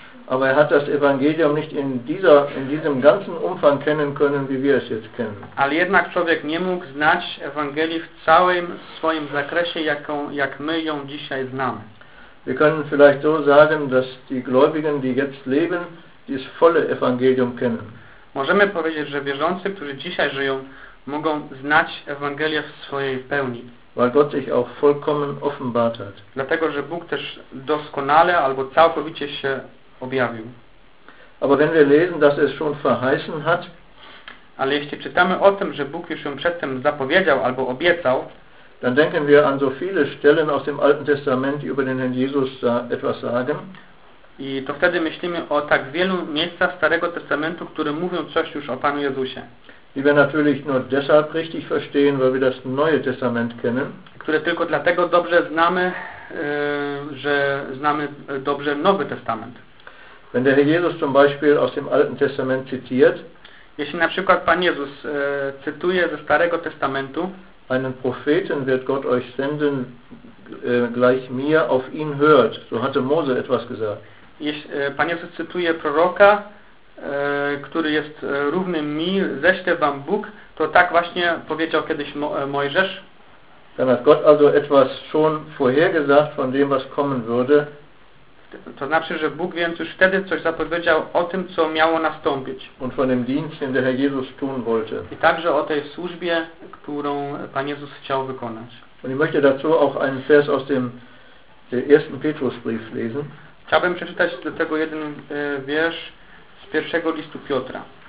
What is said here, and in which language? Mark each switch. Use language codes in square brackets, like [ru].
[de] Aber er hat das Evangelium nicht in diesem ganzen Umfang kennen können, wie wir es jetzt kennen. [pl] Ale jednak człowiek nie mógł znać Ewangelii w całym swoim zakresie, jak my ją dzisiaj znamy. [de] Wir können vielleicht so sagen, dass die Gläubigen, die jetzt leben, dieses volle Evangelium kennen. [pl] Możemy powiedzieć, że wierzący, którzy dzisiaj żyją, mogą znać Ewangelię w swojej pełni. [de] Weil Gott sich auch vollkommen offenbart hat. [pl] Dlatego, że Bóg też doskonale albo całkowicie się objawił. [de] Aber wenn wir lesen, dass es schon verheißen hat, [pl] ale jeśli czytamy o tym, że Bóg już ją przedtem zapowiedział albo obiecał, [de] dann denken wir an so viele Stellen aus dem Alten Testament, die über den Herrn Jesus etwas sagen. [pl] I to wtedy myślimy o tak wielu miejscach Starego Testamentu, które mówią coś już o Panu Jezusie. [de] Die wir natürlich nur deshalb richtig verstehen, weil wir das Neue Testament kennen. [pl] Które tylko dlatego dobrze znamy, że znamy dobrze Nowy Testament. [de] Wenn der Herr Jesus zum Beispiel aus dem Alten Testament zitiert, [pl] jeśli na przykład Pan Jezus cytuje ze Starego Testamentu, [de] einen Propheten wird Gott euch senden, gleich mir, auf ihn hört. So hatte Mose etwas gesagt. [pl] Pan Jezus cytuje proroka, który jest równy mi, ześlę wam Bóg, to tak właśnie powiedział kiedyś Mojżesz. [de] Dann hat Gott also etwas schon vorhergesagt von dem, was kommen würde. [pl] To znaczy, że Bóg więc już wtedy coś zapowiedział o tym, co miało nastąpić. [de] Und von dem Dienst, den der Herr Jesus tun wollte. [pl] I także o tej służbie, którą Pan Jezus chciał wykonać. [de] Und ich möchte dazu auch einen Vers aus dem ersten Petrusbrief lesen. [pl] Chciałbym przeczytać do tego jeden wiersz z pierwszego listu Piotra.